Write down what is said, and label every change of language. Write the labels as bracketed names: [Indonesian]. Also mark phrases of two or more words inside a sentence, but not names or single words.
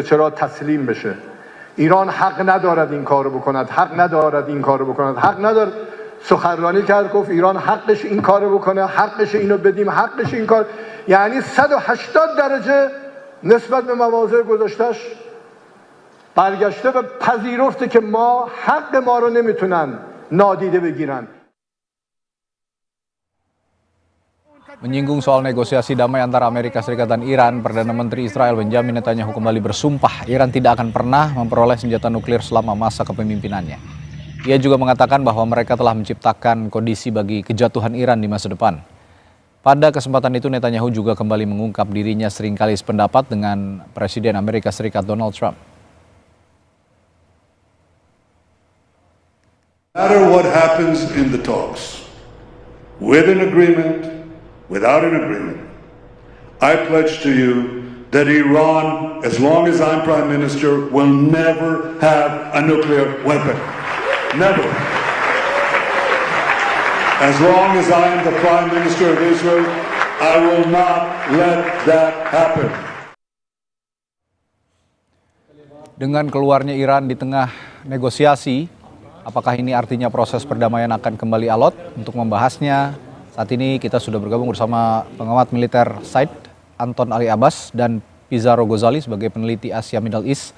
[Persian] چرا تسلیم بشه ایران حق ندارد این کارو بکند حق ندارد این کارو بکند حق ندارد سخنرانی کرد گفت ایران حقش این کارو بکنه حقش اینو بدیم حقش این کار یعنی 180 درجه نسبت به مواضع گذاشتش برگشته و پذیرفته که ما حق ما رو نمیتونن نادیده بگیرن. [Indonesian] Menyinggung soal negosiasi damai antara Amerika Serikat dan Iran, Perdana Menteri Israel Benjamin Netanyahu kembali bersumpah Iran tidak akan pernah memperoleh senjata nuklir selama masa kepemimpinannya. Ia juga mengatakan bahwa mereka telah menciptakan kondisi bagi kejatuhan Iran di masa depan. Pada kesempatan itu Netanyahu juga kembali mengungkap dirinya seringkali sependapat dengan Presiden Amerika Serikat Donald Trump. [English] No matter what happens in the talks, with an agreement, without an agreement, I pledge to you that Iran, as long as I'm Prime Minister, will never have a nuclear weapon. Never. As long as I am the Prime Minister of Israel, I will not let that happen. [Indonesian] Dengan keluarnya Iran di tengah negosiasi, apakah ini artinya proses perdamaian akan kembali alot? Untuk membahasnya, saat ini kita sudah bergabung bersama pengamat militer SAID, Anton Ali Abbas, dan Pizarro Ghazali sebagai peneliti Asia Middle East.